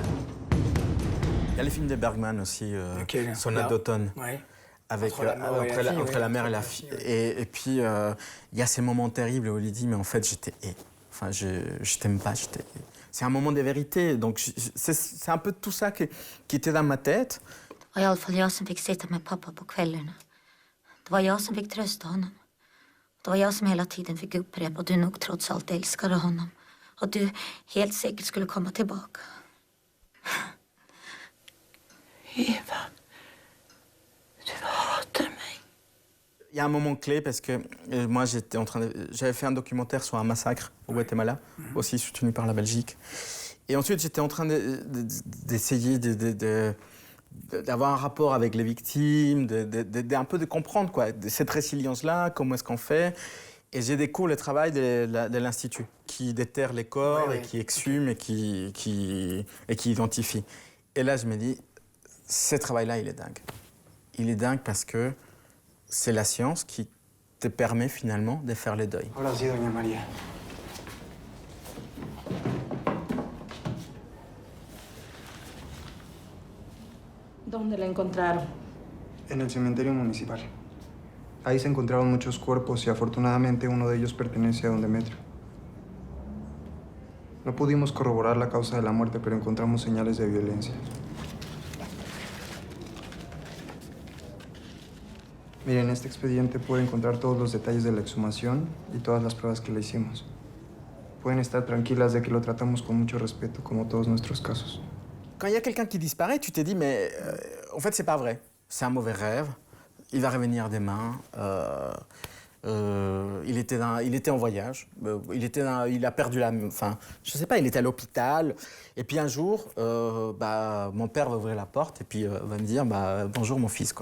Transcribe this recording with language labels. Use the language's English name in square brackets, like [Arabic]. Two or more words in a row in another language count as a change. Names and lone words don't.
[French] Il y a les films de Bergman aussi, Sonate d'automne. Ouais. Avec entre la mère et la fille. Et puis, il y a ces moments terribles où il dit, mais en fait, je t'aime pas. C'est un moment de vérité. Donc, c'est un peu tout ça qui était dans ma tête. [Swedish] Det var i alla fall jag som fick sitta med pappa på kvällarna. Det var jag som fick trösta honom. Det var jag som hela tiden fick upprepa att du nog trots allt älskade honom. Att du helt säkert skulle komma tillbaka. Eva, du hatar mig. [French] Il y a un moment clé parce que moi j'avais fait un documentaire sur un massacre au Guatemala, aussi soutenu par la Belgique. Et ensuite j'étais en train d'essayer d'avoir un rapport avec les victimes, un peu de comprendre quoi, cette résilience-là, comment est-ce qu'on fait. Et j'ai découvert le travail de l'Institut, qui déterre les corps et qui exhume et qui identifie. Et là je me dis, ce travail-là il est dingue. Il est dingue parce que c'est la science qui te permet finalement de faire le deuil. [Spanish] Ahora sí, doña María. ¿Dónde la encontraron? En el cementerio municipal. Ahí se encontraron muchos cuerpos y afortunadamente uno de ellos pertenece a don Demetrio. No pudimos corroborar la causa de la muerte, pero encontramos señales de violencia. Miren, este expediente puede encontrar todos los detalles de la exhumación y todas las pruebas que le hicimos. Pueden estar tranquilas de que lo tratamos con mucho respeto, como todos nuestros casos. [French] Quand il y a quelqu'un qui disparaît, tu te dis, mais en fait, c'est pas vrai. C'est un mauvais rêve. Il va revenir demain. Il était en voyage. Il a perdu la... Enfin, je sais pas, il était à l'hôpital. Et puis un jour, mon père va ouvrir la porte et puis va me dire, bonjour mon fils, quoi.